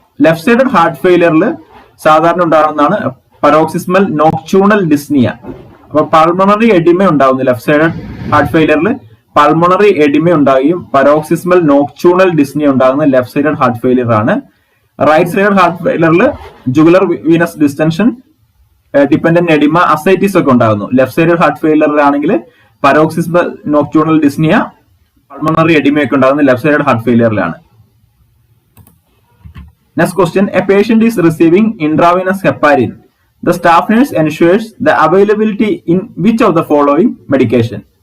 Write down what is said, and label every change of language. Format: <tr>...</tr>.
<en>Left sided heart failure</en> <ml>സാധാരണ ഉണ്ടാകുന്നതാണ്</ml> <en>paroxysmal nocturnal dyspnea.</en> <ml>അപ്പൊ പൾമണറി എഡിമ ഉണ്ടാകുന്നു. Left side heart ഫെയിലിയറിൽ pulmonary oedema ഉണ്ടാകുകയും പരോക്സിസ്മൽ നോക്ചൂണൽ ഡിസ്നിയ ഉണ്ടാകുന്ന ലെഫ്റ്റ് സൈഡ് ഹാർട്ട് ഫെയിലിയർ ആണ്. Right side heart ഫെയിലിയറിൽ jugular Venus ഡിസ്റ്റൻഷൻ, dependent oedema, ascites ഒക്കെ ഉണ്ടാകുന്നു. Left side heart ഫെയിലിയറിലാണെങ്കിൽ paroxysmal നോക്ചൂണൽ dyspnoea, pulmonary oedema ഒക്കെ ഉണ്ടാകുന്ന left side heart ഫെയിലിയറിലാണ്.</ml> <en>Next question, a patient is receiving intravenous heparin. The staff nurse ensures the availability in which of the following medication?</en>